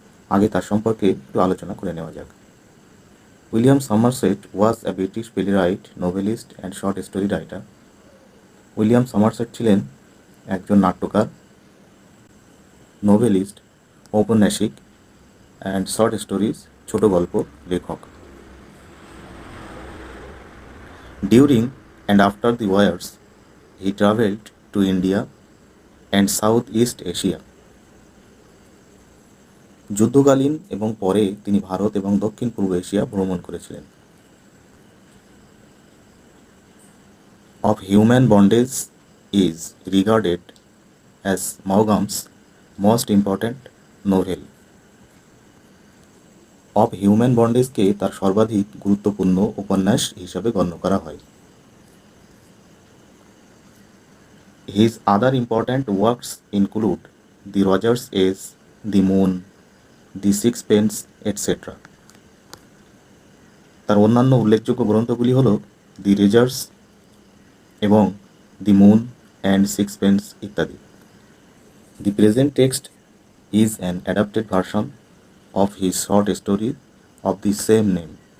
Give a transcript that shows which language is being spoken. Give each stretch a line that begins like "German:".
Bangla: আগে তার সম্পর্কে একটু আলোচনা করে নেওয়া যাক। William Somerset
English: Was a British playwright, novelist and short story writer.
Bangla: William Somerset ছিলেন একজন নাট্যকার, নোভেলিস্ট, ঔপন্যাসিক অ্যান্ড শর্ট স্টোরিজ ছোট গল্প লেখক।
English: During and after the wars, he traveled to India and Southeast Asia.
Bangla: যুদ্ধকালীন এবং পরে তিনি ভারত এবং দক্ষিণ পূর্ব এশিয়া ভ্রমণ করেছিলেন।
English: Of Human Bondage is regarded as Maughm's most important novel.
Bangla: Of human বন্ডেজকে তার সর্বাধিক গুরুত্বপূর্ণ উপন্যাস হিসাবে গণ্য করা হয়।
English: His other important works include The Rogers Age, The Moon, The Sixpence, etc.
Bangla: তার অন্যান্য উল্লেখযোগ্য গ্রন্থগুলি হল দি রেজার্স এবং দি মুন অ্যান্ড সিক্সপেন্স ইত্যাদি।
English: The present text is an adapted version of his short story of the same name.